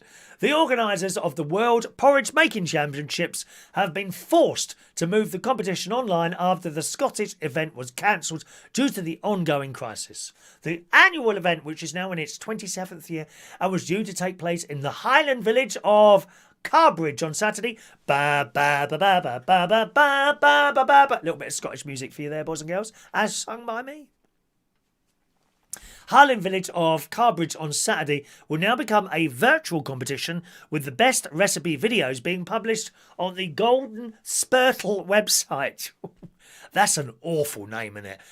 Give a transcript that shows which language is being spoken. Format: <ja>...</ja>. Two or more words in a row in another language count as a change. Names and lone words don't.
<en>The organisers of the World Porridge Making Championships have been forced to move the competition online after the Scottish event was cancelled due to the ongoing crisis. The annual event, which is now in its 27th year and was due to take place in the Highland village of Carbridge on Saturday. Ba ba ba ba ba ba ba ba ba ba ba. A little bit of Scottish music for you there, boys and girls, as sung by me. Highland Village of Carbridge on Saturday will now become a virtual competition with the best recipe videos being published on the Golden Spurtle website. That's an awful name, isn't it?</en>